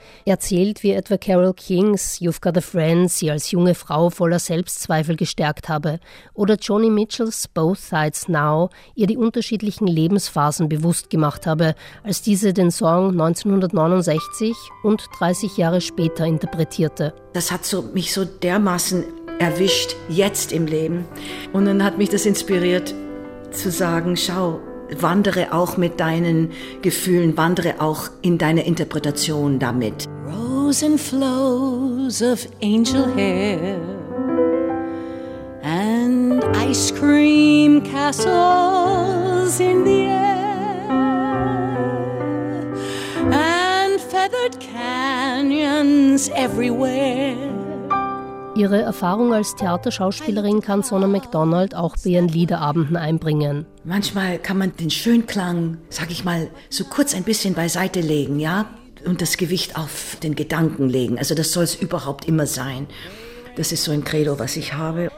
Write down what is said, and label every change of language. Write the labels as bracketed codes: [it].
[de] Erzählt, wie etwa Carole Kings You've Got a Friend sie als junge Frau voller Selbstzweifel gestärkt habe oder Joni Mitchells Both Sides Now ihr die unterschiedlichen Lebensphasen bewusst gemacht habe, als diese den Song 1969 und 30 Jahre später interpretierte. Das hat so, mich so dermaßen erwischt, jetzt im Leben. Und dann hat mich das inspiriert zu sagen, schau, wandere auch mit deinen Gefühlen, wandere auch in deine Interpretation damit. [en] Rose and flows of angel hair and ice cream castles in the air and feathered canyons everywhere. [de] Ihre Erfahrung als Theaterschauspielerin kann Sona MacDonald auch bei ihren Liederabenden einbringen. Manchmal kann man den Schönklang, sag ich mal, so kurz ein bisschen beiseite legen, ja, und das Gewicht auf den Gedanken legen. Also das soll es überhaupt immer sein. Das ist so ein Credo, was ich habe.